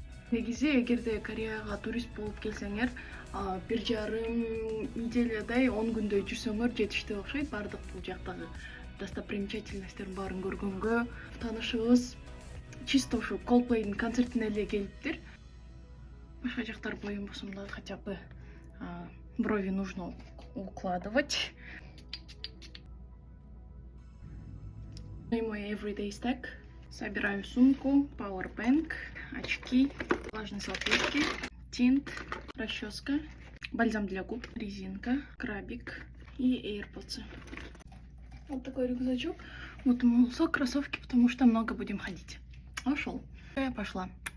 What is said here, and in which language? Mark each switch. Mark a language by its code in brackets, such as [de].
[ky] Негизи эгерде Кореяга турист болуп келсеңер, 1,5 неделядай 10 күндөй жүрсөңөр жетиштүү окшойт. Бардык бул жактагы достопримечательностьтердин баарын көргөнгө. Таанышыбыз чисто ушу Coldplay'дин концертине эле келиптир. Башка жактар боюнбосом да [ru] хотя бы брови нужно укладывать. И мой [en] everyday stack. [ru] Собираю сумку, powerbank, очки, влажные салфетки, тинт, расческа, бальзам для губ, резинка, крабик и AirPods. Вот такой рюкзачок. Вот мол, кроссовки, потому что много будем ходить. Ушел. Я пошла.